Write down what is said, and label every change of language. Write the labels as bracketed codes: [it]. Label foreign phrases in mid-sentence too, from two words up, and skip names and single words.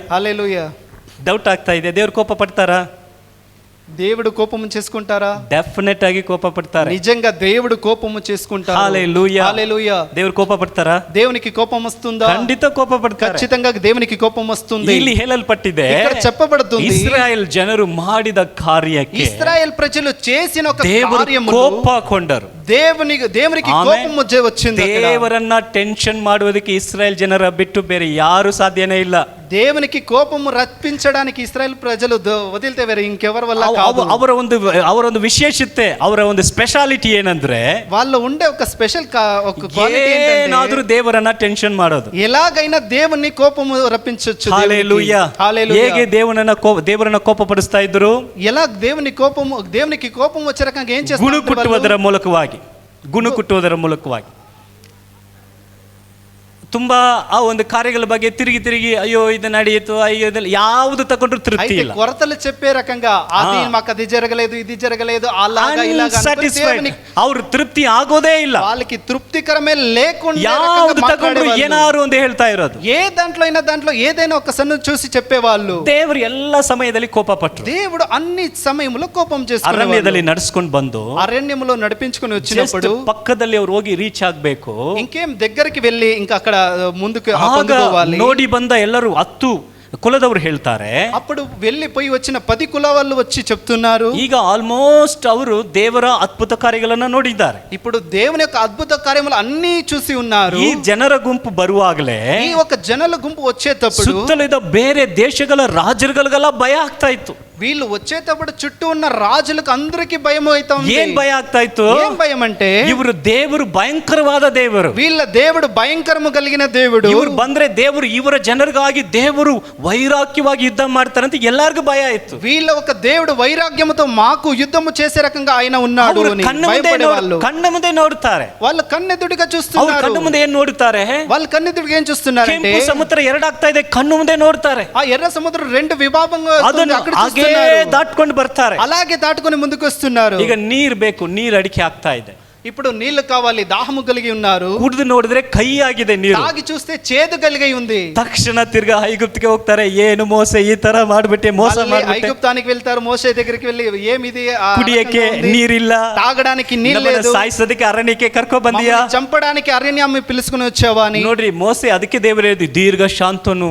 [te] హల్లెలూయా. [kn] ಡೌಟ್ ಆಗ್ತಾ ಇದೆ. ದೇವರು ಕೋಪ ಪಡ್ತಾರಾ? [te] దేవుడు కోపము చేసుకుంటారా? [kn] ಡೆಫಿನೆಟ್ ಆಗಿ ಕೋಪ ಪಡ್ತಾರೆ. [te] నిజంగా దేవుడు కోపము చేసుకుంటారు. హల్లెలూయా. హల్లెలూయా. [kn] ದೇವರು ಕೋಪ ಪಡ್ತಾರಾ? [te] దేవునికి కోపం వస్తుందా? [kn] ಖಂಡಿತ ಕೋಪ ಪಡ್ತಾರೆ. [te] ఖచ్చితంగా దేవునికి కోపం వస్తుంది. [kn] ಇಲ್ಲಿ ಹೇಳಲ್ಪಟ್ಟಿದೆ, [te] ఇక్కడ చెప్పబడుతుంది, [kn] ಇಸ್ರಾಯೇಲ್ ಜನರು ಮಾಡಿದ ಕಾರ್ಯಕ್ಕೆ [te] ఇశ్రాయేల్ ప్రజలు చేసిన ఒక [kn] ದೇವರು [te] కార్యములు [kn] ಕೋಪಗೊಂಡರು. [te] దేవునికి [kn] ಆಮೆನ್. [te] కోపం వచ్చింది. అక్కడ [kn] ದೇವರನ್ನ ಟೆನ್ಷನ್ ಮಾಡುವುದಕ್ಕೆ ಇಸ್ರಾಯೇಲ್ ಜನರ ಬಿಟ್ಟು ಬೇರೆ ಯಾರು ಸಾಧ್ಯನೇ ಇಲ್ಲ. [te] దేవునికి కోపము రప్పించడానికి ఇశ్రాయేల్ ప్రజలు వదిలితే వేరే ఇంకెవరి వల్ల కాదు. [kn] ಅವರ ಒಂದು ವಿಶೇಷತೆ, ಅವರ ಒಂದು ಸ್ಪೆಷಾಲಿಟಿ ಏನಂದ್ರೆ [te] వాళ్ళు ఉండే ఒక స్పెషల్ ఒక క్వాలిటీ [kn] ಏನಾದ್ರೂ ದೇವರನ್ನ ಟೆನ್ಷನ್ ಮಾಡೋದು. [te] ఎలాగైనా దేవుని కోపము రప్పించొచ్చు. హల్లెలూయా. [kn] ಹೇಗೆ ದೇವರನ್ನ ಕೋಪ ಪಡಿಸ್ತಾ ಇದ್ರು? [te] ఎలా దేవునికి కోపం వచ్చే రకంగా ఏం చేస్తారు? [kn] ಗುಣ ಕುಟ್ಟುವುದರ ಮೂಲಕವಾಗಿ ತುಂಬಾ ಆ ಒಂದು ಕಾರ್ಯಗಳ ಬಗ್ಗೆ ತಿರುಗಿ ಅಯ್ಯೋ ಇದು ನಡೆಯಿತು, ಅಯ್ಯೋ ಇದೆಲ್ಲ ಯಾವುದು ತಗೊಂಡ್ರು ತೃಪ್ತಿ ಇಲ್ಲ. [te] కొరతలు చెప్పే రకంగా అది మాకు అది జరగలేదు, ఇది జరగలేదు, అలాగా ఇలాగా [kn] ಅವ್ರು ತೃಪ್ತಿ ಆಗೋದೇ ಇಲ್ಲ. [te] వాళ్ళకి తృప్తికరమే లేకుండా [kn] ಯಾವುದು ತಗೊಂಡ್ರು ಏನಾರು ಒಂದು ಹೇಳ್ತಾ ಇರೋದು. [te] ఏ దాంట్లో ఏదైనా ఒక సన్ను చూసి చెప్పేవాళ్ళు. [kn] ದೇವರು ಎಲ್ಲ ಸಮಯದಲ್ಲಿ ಕೋಪ ಪಟ್ಟರು. [te] దేవుడు అన్ని సమయంలో కోపం చేసుకునేవాడు. [kn] ಅರಣ್ಯದಲ್ಲಿ ನಡೆಸ್ಕೊಂಡು ಬಂದು [te] అరణ్యములో నడిపించుకొని వచ్చినప్పుడు [kn] ಪಕ್ಕದಲ್ಲಿ ಅವ್ರು ಹೋಗಿ ರೀಚ್ ಆಗ್ಬೇಕು. [te] ఇంకేం దగ్గరికి వెళ్ళి ఇంకా అక్కడ ముందుకు పొందుకోవాలి. [kn] ನೋಡಿ ಬಂದ ಎಲ್ಲರೂ 10 ಕುಲದವರು ಹೇಳ್ತಾರೆ. [te] అప్పుడు వెళ్ళిపోయి వచ్చిన 10 కులవాళ్ళు వచ్చి చెప్తున్నారు, [kn] ಈಗ ಆಲ್ಮೋಸ್ಟ್ ಅವರು ದೇವರ ಅದ್ಭುತ ಕಾರ್ಯಗಳನ್ನ ನೋಡಿದ್ದಾರೆ. [te] ఇప్పుడు దేవుని యొక్క అద్భుత కార్యములు అన్ని చూసి ఉన్నారు. [kn] ಈ ಜನರ ಗುಂಪು ಬರುವಾಗಲೇ, [te] ఈ ఒక జనుల గుంపు వచ్చేటప్పుడు [kn] ಸುತ್ತಲಿದ ಬೇರೆ ದೇಶಗಳ ರಾಜರುಗಳಿಗೆಲ್ಲ ಭಯ ಆಗ್ತಾ ಇತ್ತು. [te] వీళ్ళు వచ్చేటప్పుడు చుట్టూ ఉన్న రాజులకు అందరికి భయం అవుతుంది. [kn] ಏನ್ ಭಯ ಆಗ್ತಾ ಇತ್ತು? [te] ఏం భయం అంటే [kn] ಇವರು ದೇವರು ಭಯಂಕರವಾದ ದೇವರು, [te] వీళ్ళ దేవుడు భయంకరము కలిగిన దేవుడు. [kn] ಇವರು ಬಂದ್ರೆ ದೇವರು ಇವರ ಜನರಿಗಾಗಿ ದೇವರು ವೈರಾಗ್ಯವಾಗಿ ಯುದ್ಧ ಮಾಡ್ತಾರಂತ ಎಲ್ಲರಿಗೂ ಭಯ ಇತ್ತು. [te] వీళ్ళ ఒక దేవుడు వైరాగ్యముతో మాకు యుద్ధము చేసే రకంగా ఆయన ఉన్నాడు అని [kn] ಕಣ್ಣ ಮುಂದೆ ನೋಡ್ತಾರೆ. [te] వాళ్ళు కన్నెదుడిగా చూస్తున్నారు. [kn] ಕಣ್ಣು ಮುಂದೆ ಏನ್ ನೋಡುತ್ತಾರೆ? [te] వాళ్ళు కన్నెదుడిగా ఏం చూస్తున్నారు అంటే [kn] ಕೆಂಪು ಸಮುದ್ರ 2 ಆಗ್ತಾ ಇದೆ, ಕಣ್ಣು ಮುಂದೆ ನೋಡ್ತಾರೆ. [te] ఆ ఎర్ర సముద్రం 2 విభాగంగా అక్కడ [kn] ಹಾಗೆ ದಾಟ್ಕೊಂಡು ಬರ್ತಾರೆ. [te] అలాగే దాటుకొని ముందుకు వస్తున్నారు. [kn] ಈಗ ನೀರ್ ಬೇಕು, ನೀರ್ ಅಡಿಕೆ ಆಗ್ತಾ ಇದೆ. [te] ఇప్పుడు నీళ్లు కావాలి, దాహము కలిగి ఉన్నారు. [kn] ಕುಡಿದು ನೋಡಿದ್ರೆ ಕೈ ಆಗಿದೆ ನೀರು. [te] తాగి చూస్తే చేదు కలిగి ఉంది. [kn] ತಕ್ಷಣ ತಿರ್ಗಾ ಐಗುಪ್ತಿಗೆ ಹೋಗ್ತಾರೆ. ಏನು ಮೋಸೆ ಈ ತರ ಮಾಡ್ಬಿಟ್ಟೆ, ಮೋಸ ಮಾಡ್ಬಿಟ್ಟೆ. [te] ఐగుప్తానికి వెళ్తారు. మోషే దగ్గరికి వెళ్ళి ఏమిది, [kn] ಕುಡಿಯಕ್ಕೆ ನೀರಿಲ್ಲ, [te] తాగడానికి నీళ్ళు లేదు, [kn] ಸಾಯಿಸೋದಕ್ಕೆ ಅರಣ್ಯಕ್ಕೆ ಕರ್ಕೊ ಬಂದಿಯಾ, [te] చంపడానికి అరణ్యాన్ని పిలుచుకుని వచ్చావా అని. [kn] ನೋಡ್ರಿ ಮೋಸೆ ಅದಕ್ಕೆ ದೇವರು ಹೇಳಿದ್ದು దీర్ఘ ಶಾಂತನು.